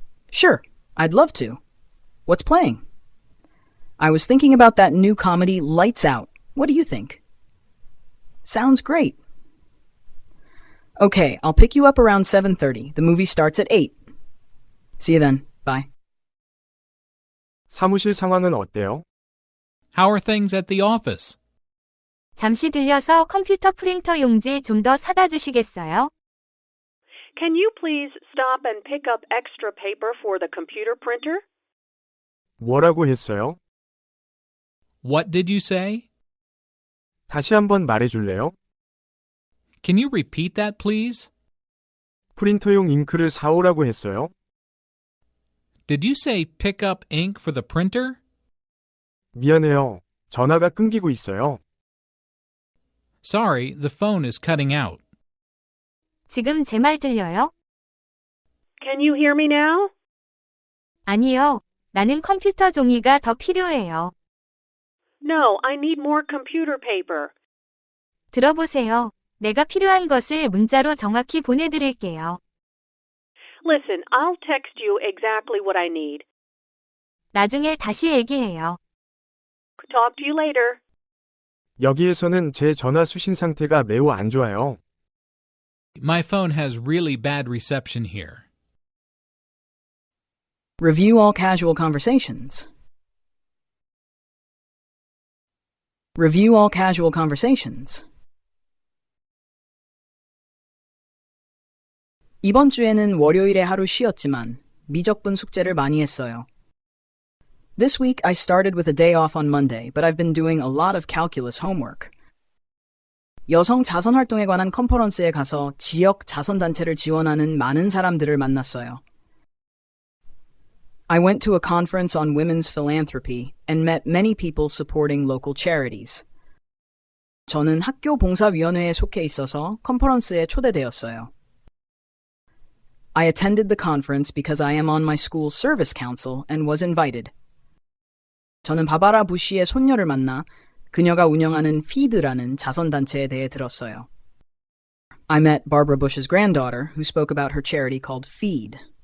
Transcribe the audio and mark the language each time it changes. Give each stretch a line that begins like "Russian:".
English: Sure, I'd love to. What's playing? I was thinking about that new comedy, Lights Out. What do you think? Sounds great. Okay, I'll pick you up around 7:30. The movie starts at 8. See you then. Bye.
Korean: 사무실 상황은 어때요?
English: How are things at the office?
Korean: 잠시 들려서 컴퓨터 프린터 용지 좀 더 사다 주시겠어요?
English: Can you please stop and pick up extra paper for the computer printer?
Korean: 뭐라고 했어요?
English: What did you say?
Korean: 다시 한번 말해줄래요?
English: Can you repeat that, please?
Korean: 프린터용 잉크를 사오라고 했어요?
English: Did you say pick up ink for the printer?
Korean: 미안해요. 전화가 끊기고 있어요.
English: Sorry, the phone is cutting out.
Korean: 지금 제 말 들려요?
English: Can you hear me now?
Korean: 아니요. 나는 컴퓨터 종이가 더 필요해요.
English: No, I need more computer paper.
Korean: 들어보세요. 내가 필요한 것을 문자로 정확히 보내드릴게요.
English: Listen, I'll text you exactly what I need.
Korean: 나중에 다시 얘기해요.
English: Talk to you later.
Korean: 여기에서는 제 전화 수신 상태가 매우 안 좋아요.
English: My phone has really bad reception here. Review all casual conversations. Review all casual conversations.
Korean: 이번 주에는 월요일에 하루 쉬었지만 미적분 숙제를 많이 했어요.
English: This week I started with a day off on Monday, but I've been doing a lot of calculus homework.
Korean: 여성 자선 활동에 관한 컨퍼런스에 가서 지역 자선단체를 지원하는 많은 사람들을 만났어요.
English: I went to a conference on women's philanthropy and met many people supporting local charities.
Korean: 저는 학교 봉사위원회에 속해 있어서 컨퍼런스에 초대되었어요.
English: I attended the conference because I am on my school's service council and was invited.
Korean: 저는 바바라 부시의 손녀를 만나 그녀가 운영하는 feed라는 자선단체에 대해 들었어요.
English: I met Barbara Bush's granddaughter, who spoke about her charity called Feed.